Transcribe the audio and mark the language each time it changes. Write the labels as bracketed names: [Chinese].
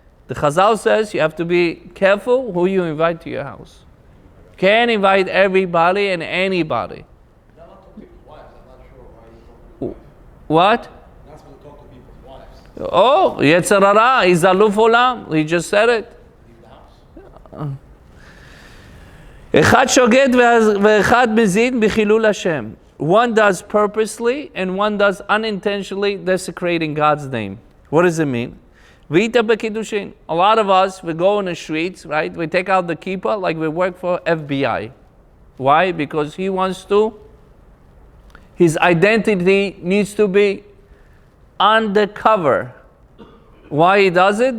[English] The Chazal says you have to be careful who you invite to your house. Can't invite everybody and anybody. Not talk to people's wives. I'm not sure why you What? not supposed to talk to people's wives. Oh, Yetzer Hara, he's aluf olam. He just said it. Leave the house. [Hebrew] אחד שוגד ואחד מזיד בחילול השם. [English] One does purposely and one does unintentionally desecrating God's name. What does it mean? Vita b'kiddushin. A lot of us, we go in the streets, right? We take out the kippah like we work for FBI. Why? Because he wants to. His identity needs to be undercover. Why he does it?